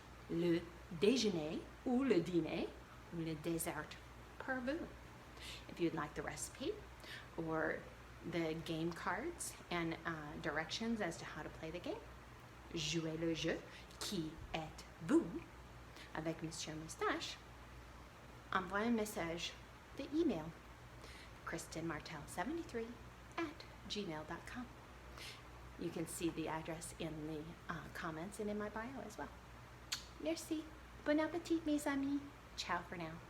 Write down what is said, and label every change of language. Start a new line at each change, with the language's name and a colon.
French: Le déjeuner ou le dîner ou le dessert pour vous.
English: If you'd like the recipe or the game cards and directions as to how to play the game,
French: jouez le jeu. Qui êtes-vous? Avec Monsieur Moustache. Envoyez un message de email. KristenMartel73@gmail.com.
English: You can see the address in the comments and in my bio as well.
French: Merci. Bon appétit, mes amis.
English: Ciao for now.